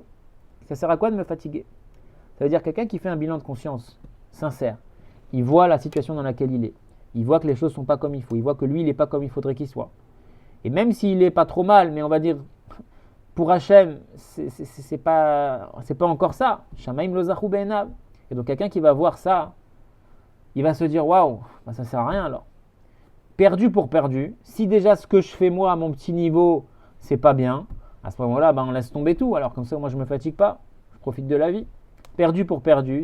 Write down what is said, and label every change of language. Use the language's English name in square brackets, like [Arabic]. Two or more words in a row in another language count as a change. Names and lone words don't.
[French] Ça sert à quoi de me fatiguer? Ça veut dire quelqu'un qui fait un bilan de conscience sincère, il voit la situation dans laquelle il est, il voit que les choses ne sont pas comme il faut, il voit que lui il n'est pas comme il faudrait qu'il soit. Et même s'il n'est pas trop mal, mais on va dire, pour Hachem, c'est pas encore ça. [Hebrew] שמים לא זכו בעיניו. [French] Et donc quelqu'un qui va voir ça, il va se dire waouh, bah ça sert à rien alors. Perdu pour perdu. Si déjà ce que je fais moi à mon petit niveau, c'est pas bien, à ce moment-là, bah on laisse tomber tout. Alors comme ça, moi je me fatigue pas, je profite de la vie. Perdu pour perdu.